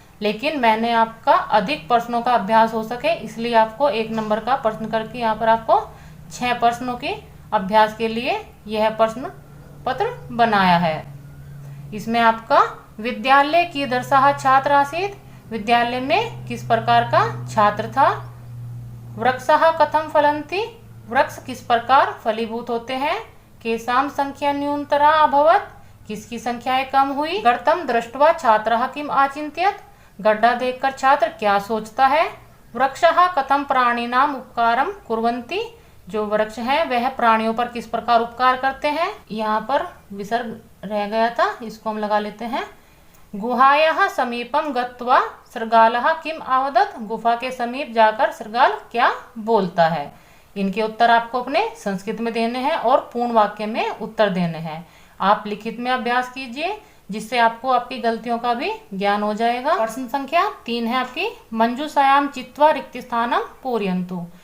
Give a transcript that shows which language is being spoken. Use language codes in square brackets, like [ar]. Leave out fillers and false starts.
[hi] लेकिन मैंने आपका अधिक प्रश्नों का अभ्यास हो सके इसलिए आपको 1 नंबर का प्रश्न करके यहाँ पर आपको 6 प्रश्नों के अभ्यास के लिए यह प्रश्न पत्र बनाया है। इसमें आपका [sa] विद्यालय कीदृशः छात्र आसीत्। [hi] विद्यालय में किस प्रकार का छात्र था। [sa] वृक्षः कथं फलन्ति। [hi] वृक्ष किस प्रकार फलीभूत होते हैं। [sa] केषां संख्या न्यूनतरा अभवत्। [hi] किसकी संख्याएं कम हुई। [sa] गर्तं दृष्ट्वा छात्रः किम आचिन्त्यत्। [hi] गड्ढा देखकर छात्र क्या सोचता है। [sa] वृक्षः कथं प्राणिनां उपकारं कुर्वन्ति। [hi] जो वृक्ष है वह प्राणियों पर किस प्रकार उपकार करते हैं। यहाँ पर विसर्ग रह गया था, इसको हम लगा लेते हैं। [sa] गुहायाः समीपम गत्वा सृगालः किम आवदत। [hi] गुफा के समीप जाकर सृगाल क्या बोलता है। इनके उत्तर आपको अपने संस्कृत में देने हैं और पूर्ण वाक्य में उत्तर देने हैं। आप लिखित में अभ्यास कीजिए, जिससे आपको आपकी गलतियों का भी ज्ञान हो जाएगा। प्रश्न संख्या 3 है आपकी, [sa] मंजूषायाम चित्वा रिक्त स्थानम पूरयन्तु।